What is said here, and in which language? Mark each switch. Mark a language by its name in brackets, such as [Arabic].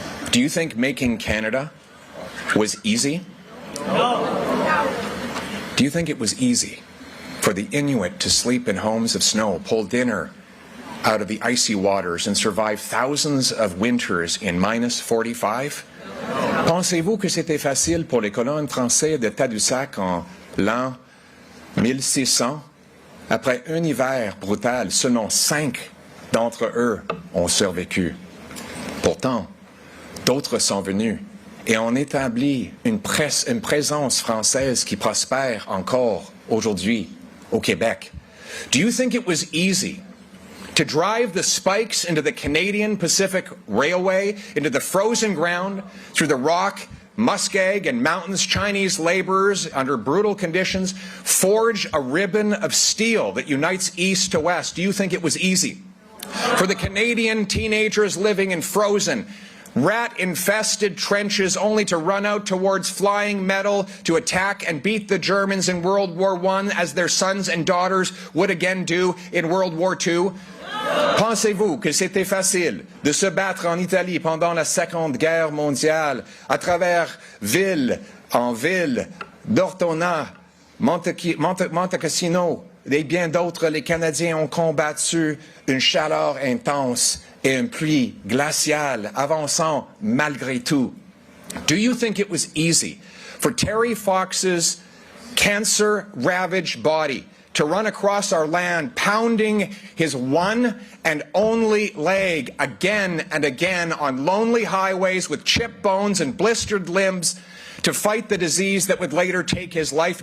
[English] Do you think making Canada was easy? No. Do you think it was easy for the Inuit to sleep in homes of snow, pull dinner out of the icy waters, and survive thousands of winters in minus 45? [French] Pensez-vous que c'était facile pour les colons français de Tadoussac en l'an 1600? Après un hiver brutal, seulement 5 d'entre eux ont survécu. Pourtant, d'autres sont venus et ont établi une présence française qui prospère encore aujourd'hui au Québec. [English] Do you think it was easy to drive the spikes into the Canadian Pacific Railway, into the frozen ground, through the rock, muskeg, and mountains? Chinese laborers, under brutal conditions, forge a ribbon of steel that unites east to west. Do you think it was easy for the Canadian teenagers living in frozen, rat-infested trenches only to run out towards flying metal to attack and beat the Germans in World War I as their sons and daughters would again do in World War II? [French] Pensez-vous que c'était facile de se battre en Italie pendant la Seconde Guerre mondiale à travers ville en ville, d'Ortona, Monte Cassino et bien d'autres? Les Canadiens ont combattu une chaleur intense et une pluie glaciale, avançant malgré tout. [English] Do you think it was easy for Terry Fox's cancer-ravaged body to run across our land, pounding his one and only leg again and again on lonely highways with chipped bones and blistered limbs to fight the disease that would later take his life?